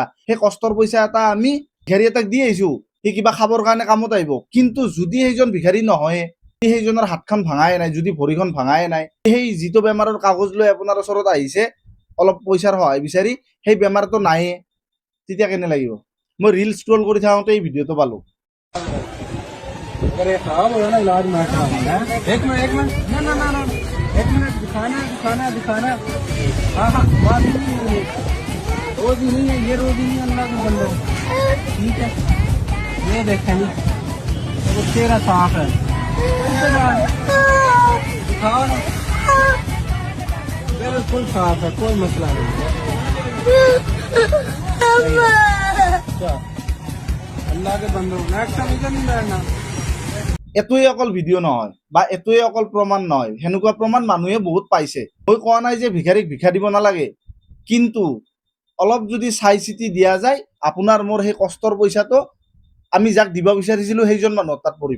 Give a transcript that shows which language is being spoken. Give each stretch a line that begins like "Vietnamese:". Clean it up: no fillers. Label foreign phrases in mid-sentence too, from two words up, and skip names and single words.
Assamese: সেই কষ্টৰ পইচা এটা আমি ভিখাৰী এটাক দি আহিছোঁ, সি কিবা খাবৰ কাৰণে কামত আহিব। কিন্তু যদি সেইজন ভিখাৰী নহয়, সেইজনৰ হাতখন ভাঙাই নাই, যদি ভৰিখন ভাঙাই নাই, সেই যিটো বেমাৰৰ কাগজ লৈ আপোনাৰ ওচৰত আহিছে অলপ পইচাৰ সহায় বিচাৰি, সেই বেমাৰটো নায়ে, তেতিয়া কেনে লাগিব? মই
English: reel scroll
Assamese: কৰি থাকোঁতে এই ভিডিঅ'টো পালোঁ।
Hindi: अरे खराब हो गया ना इलाज में खराब है। एक मिनट ना ना ना ना एक मिनट दिखाना हाँ हाँ बात नहीं है ये रोज ही नहीं है, ये रोज ही नहीं, अल्लाह के बंदे ठीक है। ये देखें नहीं वो चेहरा साफ है, दिखाओ ना, बिल्कुल साफ है, कोई मसला नहीं है। अल्लाह के बंदो
English: next time
Hindi: इधर नहीं बैठना।
Assamese: এটোৱে অকল ভিডিঅ' নহয় বা এটোৱে অকল প্ৰমাণ নহয়, সেনেকুৱা প্ৰমাণ মানুহে বহুত পাইছে। মই কোৱা নাই যে ভিখাৰীক ভিক্ষা দিব নালাগে, কিন্তু অলপ যদি চাই চিতি দিয়া যায়, আপোনাৰ মোৰ সেই কষ্টৰ পইচাটো আমি যাক দিব বিচাৰিছিলোঁ সেইজন মানুহৰ তাত পৰিব।